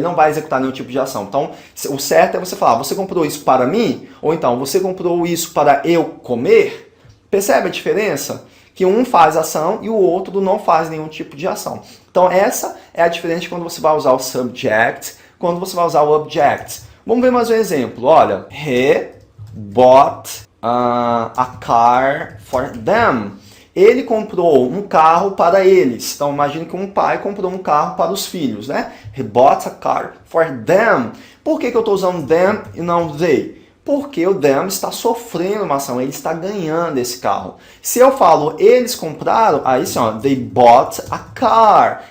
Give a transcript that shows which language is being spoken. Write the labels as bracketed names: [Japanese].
[Portuguese] Ele não vai executar nenhum tipo de ação. Então o certo é você falar, você comprou isso para mim? Ou então, você comprou isso para eu comer? Percebe a diferença? Que um faz ação e o outro não faz nenhum tipo de ação. Então essa é a diferença de quando você vai usar o subject, quando você vai usar o object. Vamos ver mais um exemplo. [English] Olha, he bought a car for them. [Portuguese] Ele comprou um carro para eles. Então imagine que um pai comprou um carro para os filhos, né? [English] He bought a car for them. [Portuguese] Por que eu estou usando them e não they? Porque o them está sofrendo uma ação, ele está ganhando esse carro. Se eu falo eles compraram, aí sim, ó, [English] they bought a car.